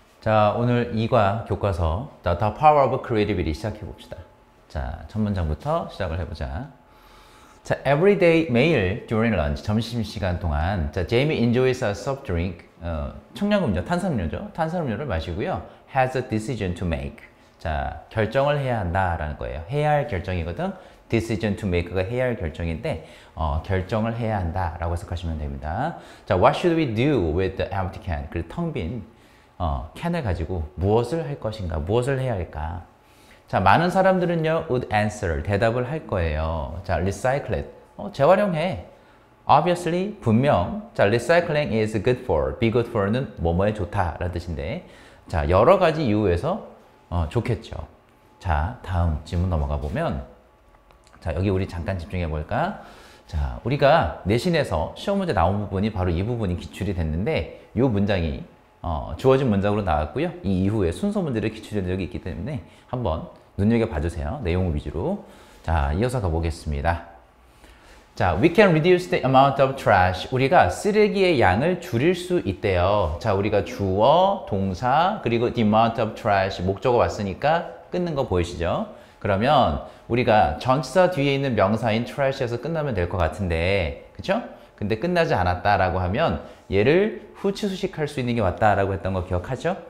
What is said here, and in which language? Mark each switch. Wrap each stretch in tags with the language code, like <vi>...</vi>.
<ko>자, 오늘 2과 교과서 The Power of Creativity 시작해 봅시다. 자, 첫 문장부터 시작을 해보자.</ko> <en>자, every day,</en> <ko>매일</ko> <en>during lunch,</en> <ko>점심시간 동안 자,</ko> <en>Jamie enjoys a soft drink,</en> <ko>청량음료, 탄산음료죠. 탄산음료를 마시고요.</ko> <en>has a decision to make.</en> <ko>자, 결정을 해야 한다라는 거예요. 해야 할 결정이거든.</ko> <en>decision to make</en> <ko>가 해야 할 결정인데 결정을 해야 한다라고 해석하시면 됩니다.</ko> <en>자, what should we do with the empty can?</en> <ko>그 텅 빈 캔을 가지고 무엇을 할 것인가? 무엇을 해야 할까? 자, 많은 사람들은요,</ko> <en>would answer,</en> <ko>대답을 할 거예요. 자,</ko> <en>recycle it,</en> <ko>재활용해.</ko> <en>Obviously,</en> <ko>분명. 자,</ko> <en>recycling is good for, be good for</en> <ko>는 뭐뭐에 좋다라는 뜻인데, 자, 여러 가지 이유에서 좋겠죠. 자, 다음 질문 넘어가 보면, 자, 여기 우리 잠깐 집중해 볼까? 자, 우리가 내신에서 시험 문제 나온 부분이 바로 이 부분이 기출이 됐는데, 이 문장이 주어진 문장으로 나왔고요. 이 이후에 순서 문제를 기출한 적이 있기 때문에 한번 눈여겨봐 주세요. 내용 위주로. 자, 이어서 가보겠습니다.</ko> <en>자, we can reduce the amount of trash.</en> <ko>우리가 쓰레기의 양을 줄일 수 있대요. 자, 우리가 주어, 동사, 그리고</ko> <en>the amount of trash</en> <ko>목적어 왔으니까 끊는 거 보이시죠? 그러면 우리가 전치사 뒤에 있는 명사인 trash에서 끝나면 될 것 같은데, 그쵸? 근데 끝나지 않았다라고 하면 얘를 후치 수식할 수 있는 게 왔다라고 했던 거 기억하죠?</ko>